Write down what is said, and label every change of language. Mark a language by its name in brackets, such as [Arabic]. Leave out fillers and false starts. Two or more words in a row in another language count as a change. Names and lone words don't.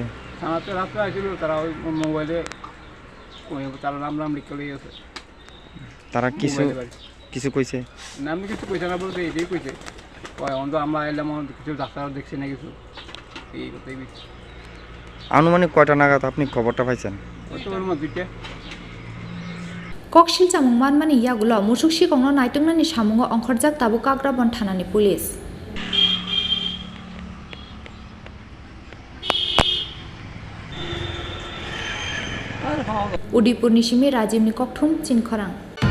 [Bangla] থানাতে রাত্রে আসছিল তারা ওই মোবাইলে তারা নাম লিখে লিয়ে গেছে তারা কিছু কইছে নাম কিছু কইছে না বলতে এটাই কইছে অন্ত আমরা এলাম কিছু ডাক্তার দেখছে না কিছু এই কথাই বলছি আনুমানিক কয়টা নাগাদ আপনি খবরটা পাইছেন [Kok Borok] koksil chamung manmani yagulo musuk sikongno naitungnani samungo ongkhorjak tabo kakrabon thanani police Udaipur ni simi Rajimni kokthum Chin Khorang